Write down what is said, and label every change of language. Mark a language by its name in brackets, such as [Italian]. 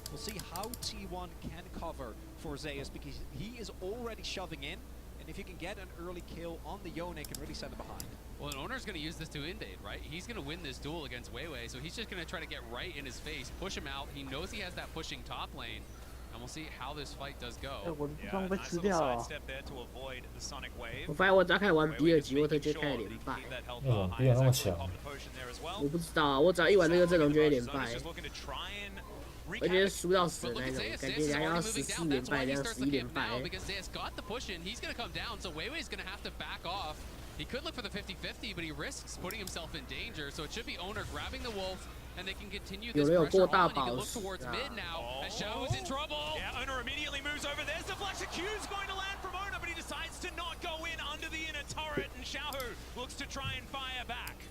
[English] We'll see how T1 can cover for Zeus, because he is already shoving in, and if you can get an early kill on the Yone, it can really set him behind. Well, an Owner's going to use this to invade, right? He's going to win this duel against Weiwei, so he's just going to try to get right in his face, push him out. He knows he has that pushing top lane, and we'll see how this fight does go. Yeah, nice little sidestep there to avoid the sonic wave. [Chinese] 我发现我只要开始玩比尔吉，我直接开始连败。比尔那么强？我不知道啊，我只要一玩这个阵容就会连败，而且输到死的那种，感觉人家要14连败，这样11连败。 [English] He could look for the 50-50, but he risks putting himself in danger, so it should be Owner grabbing the wolf, and they can continue this pressure on. He can look towards mid now, as Xiaohu's in trouble. Yeah, Owner immediately moves over. There's the flash. The Q's going to land from Owner, but he decides to not go in under the inner turret, and Xiaohu looks to try and fire back.